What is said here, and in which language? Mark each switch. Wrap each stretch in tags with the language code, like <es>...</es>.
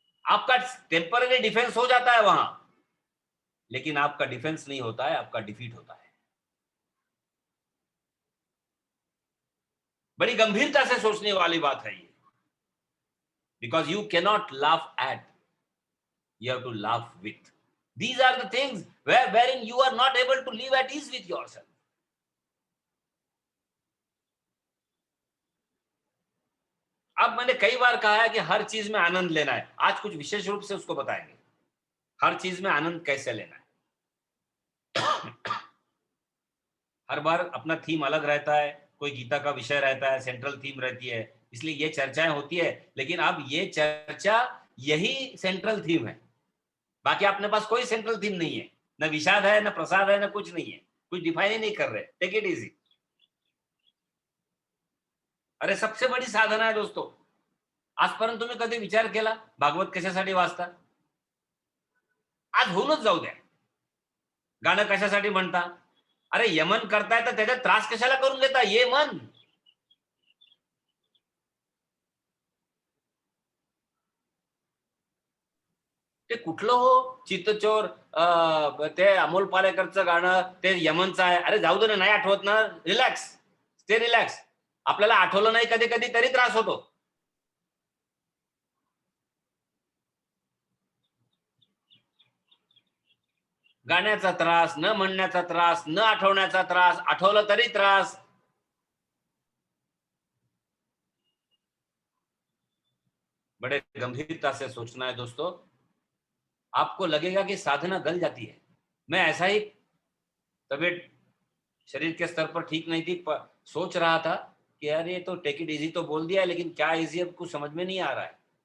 <hi>आपका temporary defence हो जाता है वहां, लेकिन आपका डिफेंस नहीं होता है, आपका डिफीट होता है। बड़ी गंभीरता से सोचने वाली बात है ये।</hi> <en>Because you cannot laugh at, you have to laugh with. These are the things wherein you are not able to live at ease with yourself.</en> <hi>अब मैंने कई बार कहा है कि हर चीज में आनंद लेना है, आज कुछ विशेष रूप से उसको बताएंगे हर चीज में आनंद कैसे लेना है। हर बार अपना थीम अलग रहता है, कोई गीता का विषय रहता है, सेंट्रल थीम रहती है, इसलिए ये चर्चाएं होती है। लेकिन अब ये चर्चा यही सेंट्रल थीम है, बाकी अपने पास कोई सेंट्रल थीम नहीं है, न विषाद है, न प्रसाद है, न कुछ नहीं है, कुछ डिफाइन ही नहीं कर रहे।</hi> <en>Take it easy.</en> <mr>अरे सबसे बडी साधना आहे दोस्तो। आजपर्यंत तुम्ही कधी विचार केला भागवत कशासाठी वाचता? आज होऊनच जाऊ द्या। गाणं कशासाठी म्हणता? अरे यमन करताय तर त्याच्यात त्रास कशाला करून घेता? ये मन। ते कुठलं हो चित्तचोर, ते अमोल पालेकरचं गाणं ते यमनचं आहे। अरे जाऊ दे ना, नाही आठवत ना, रिलॅक्स,</mr> <en>Stay relax.</en> <mr>आपल्याला आठवलं नाही कधी कधी तरी त्रास होतो। गाण्याचा त्रास, न म्हणण्याचा त्रास, न आठवण्याचा त्रास, आठवलं तरी त्रास।</mr> <hi>बड़े गंभीरता से सोचना है दोस्तों। आपको लगेगा कि साधना गल जाती है। मैं ऐसा ही, तबीयत शरीर के स्तर पर ठीक नहीं थी, सोच रहा था कि यार ये तो</hi> <en>take it easy</en> <hi>तो बोल दिया है, लेकिन क्या इजी अब कुछ समझ में नहीं आ रहा है।</hi>